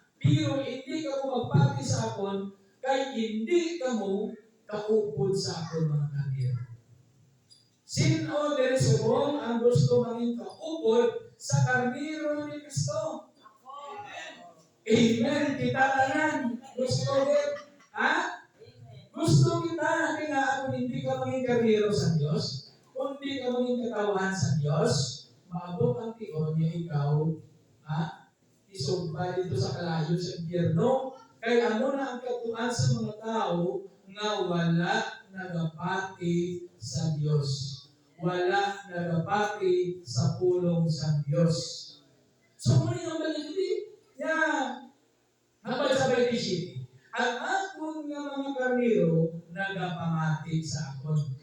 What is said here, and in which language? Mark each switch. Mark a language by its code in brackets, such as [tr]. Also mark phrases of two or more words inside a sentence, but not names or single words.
[hil] Pero hindi ka mo magpati sa akon, kay hindi ka mo kaupod sa akon mga kaniro. Sino din subong ang gusto maging kaupod sa karniro ni Kristo? Amen. Kita na yan. Gusto din. Ha? Gusto kita. Kaya kung hindi ka maging karniro sa Diyos, kung hindi ka maging katawan sa Diyos, maabot ang tiyon niya ikaw, isugba dito sa kalayo sa impyerno. Kaya amo na ang katuan sa mga tao nga wala nagapati sa Diyos. Wala nagapati sa pulong sa Diyos. So, muli ang baligdi niya. Habang sa 27, ang akong nga mga karniro nagapamati sa akon.